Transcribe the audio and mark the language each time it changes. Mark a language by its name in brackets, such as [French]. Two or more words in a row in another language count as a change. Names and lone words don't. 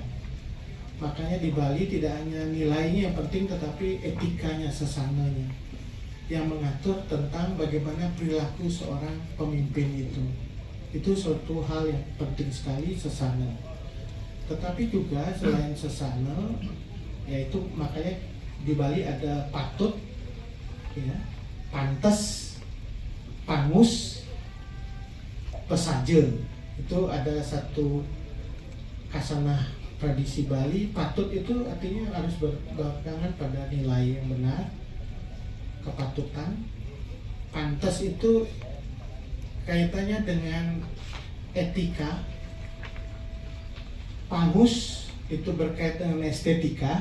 [Indonesian] Makanya di Bali tidak hanya nilainya yang penting, tetapi etikanya, sesananya yang mengatur tentang bagaimana perilaku seorang pemimpin itu. Itu suatu hal yang penting sekali, sesana. Tetapi juga selain sesana, yaitu makanya di Bali ada patut, ya, [Balinese] pantes, pangus, pesaje. [Indonesian] Itu ada satu kasanah tradisi Bali. Patut itu artinya harus berpegangan pada nilai yang benar, kepatutan. Pantes itu kaitannya dengan etika. Pangus itu berkaitan dengan estetika.